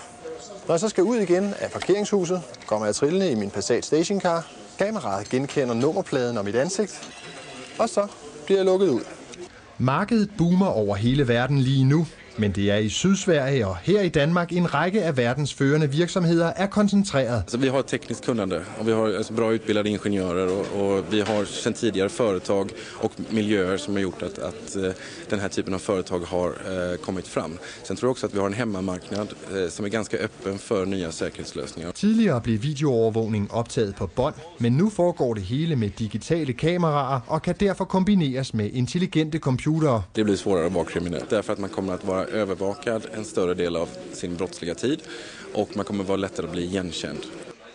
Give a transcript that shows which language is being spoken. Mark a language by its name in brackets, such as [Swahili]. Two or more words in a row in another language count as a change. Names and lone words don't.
[Danish] Når jeg så skal ud igen af parkeringshuset, kommer jeg trillende i min Passat stationcar. Kameraet genkender nummerpladen og mit ansigt, og så bliver jeg lukket ud. Markedet boomer over hele verden lige nu, men det er i Sydsverige og her i Danmark en række af verdens førende virksomheder er koncentreret. [Swedish] Så vi har tekniskt kunnande och vi har bra utbildade ingenjörer och vi har sedan tidigare företag och miljöer som har gjort att den här typen av företag har kommit fram. Sen tror jag också att vi har en hemmamarknad som är ganska öppen för nya säkerhetslösningar. [Danish] Tidligere blev videoovervågning optaget på bånd, men nu foregår det hele med digitale kameraer og kan derfor kombineres med intelligente computere. [Swedish] Det blir svårare att vara kriminell därför att man kommer att vara övervakad en större del av sin brottsliga tid och man kommer vara lättare att bli igenkänd.